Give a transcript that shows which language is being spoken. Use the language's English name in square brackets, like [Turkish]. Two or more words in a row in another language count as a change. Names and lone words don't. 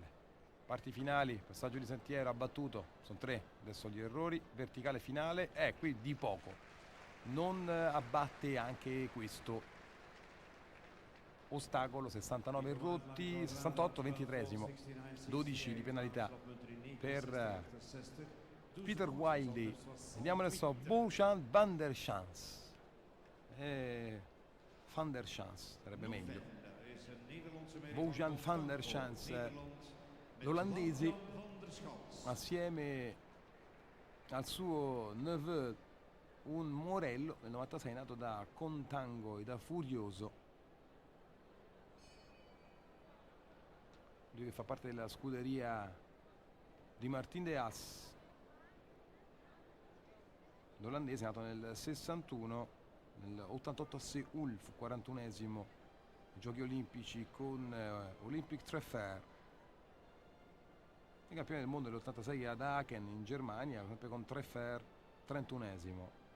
[Italian] Parti finali, passaggio di sentiero, abbattuto, sono 3 adesso gli errori, verticale finale, qui di poco. Non abbatte anche questo ostacolo, 69 rotti, 68, 23esimo, 12 di penalità per Peter Wildy. Andiamo adesso a Bojan van der Schans. Van der Schans sarebbe meglio. Bojan van der Schans, l'olandese, assieme al suo neveu, un Morello nel 96, nato da Contango e da Furioso. Lui che fa parte della scuderia di Martin de Haas, l'olandese, nato nel 61, nell'88 a Seul, fu 41esimo ai Giochi Olimpici con Olympic Treffer, e campione del mondo nell'86 ad Aachen in Germania, sempre con Treffer, 31esimo.